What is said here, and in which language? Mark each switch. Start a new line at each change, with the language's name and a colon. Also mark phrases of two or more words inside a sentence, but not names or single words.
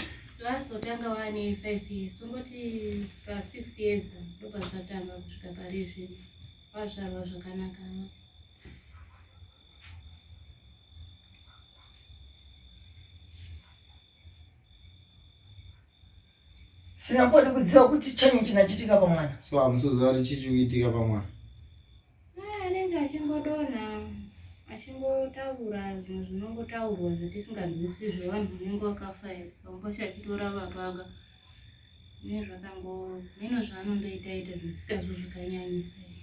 Shona: Zvazotanga wane 5 years, tongoti pa 6 years ndopazvatanga kusvika parizvi. Wazvarwa zvakanaka.
Nyungwe: Sinapodi kudziwa kuti chanyi chinachitika pamwana.
Shona: So hamusoziva kuti chii chikuitika pamwana. Anenge achingodonha, achingotaura zvinhu zvinongotaurwa zvatisinganzwisisi zvevanhu vanenge vakafa ere. Pamwe achitora vapaga. Zvino zvaanondoita zvisingazo zvikanyanyisa.